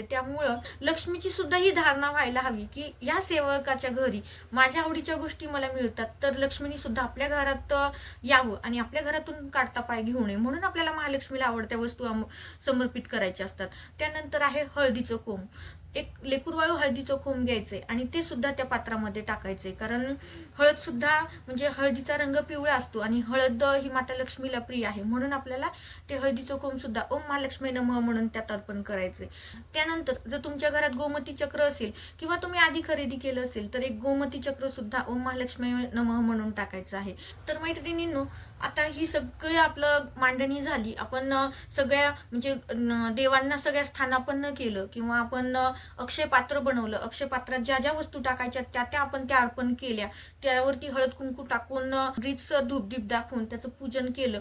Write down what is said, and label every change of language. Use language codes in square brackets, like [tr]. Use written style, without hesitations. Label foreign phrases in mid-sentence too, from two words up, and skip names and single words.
[mr] त्यामुळं लक्ष्मीची सुद्धा ही धारणा व्हायला हवी की या सेवकाच्या घरी माझ्या आवडीच्या गोष्टी मला मिळतात, तर लक्ष्मीनी सुद्धा आपल्या घरात यावं आणि आपल्या घरातून काढता पाय घेऊ नये, म्हणून आपल्याला महालक्ष्मीला आवडत्या वस्तू समर्पित करायच्या असतात. त्यानंतर आहे हळदीचं कोंब. एक लेकूरवाळू हळदीचं कोंब घ्यायचंय आणि ते सुद्धा त्या पात्रामध्ये टाकायचंय. कारण हळद सुद्धा, म्हणजे हळदीचा रंग पिवळा असतो आणि हळद ही माता लक्ष्मीला प्रिय आहे, म्हणून आपल्याला ते हळदीचं कोंब सुद्धा [sa] ओम महालक्ष्मी नमः [mr] म्हणून त्यात अर्पण करायचंय. त्यानंतर जर तुमच्या घरात गोमती चक्र असेल किंवा तुम्ही आधी खरेदी केलं असेल तर एक गोमती चक्र सुद्धा [sa] ओम महालक्ष्मी नमः [mr] म्हणून टाकायचं आहे. तर मैत्रिणींनो, आता ही सगळी आपलं मांडणी झाली. आपण सगळ्या म्हणजे देवांना सगळ्या स्थानापन्न केलं किंवा आपण अक्षय पात्र बनवलं. अक्षय पात्रात ज्या ज्या वस्तू टाकायच्या त्या आपण त्या अर्पण केल्या. त्यावरती हळद कुंकू टाकून रीतसर धूपदीप दाखवून त्याचं पूजन केलं.